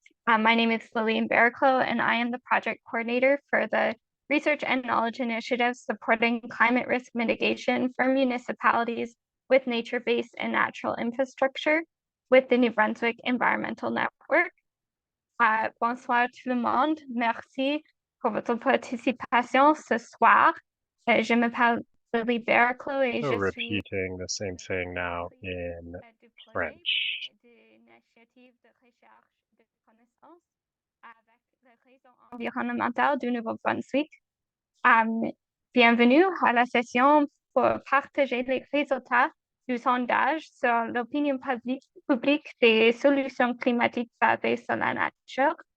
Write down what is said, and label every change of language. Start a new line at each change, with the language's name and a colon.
English: My name is Lillian Barraclough, and I am the project coordinator for the Research and Knowledge Initiative supporting climate risk mitigation for municipalities with nature-based and natural infrastructure with the New Brunswick Environmental Network.
French: Bonsoir tout le monde. Merci pour votre participation ce soir. Je m'appelle Lily Barraclough et
English: So
French: je suis
English: repeating the same thing now in French.
French: d'initiative de recherche de connaissances avec le réseau environnemental du Nouveau-Brunswick. Bienvenue à la session pour partager les résultats du sondage sur l'opinion publique des solutions climatiques basées sur la nature.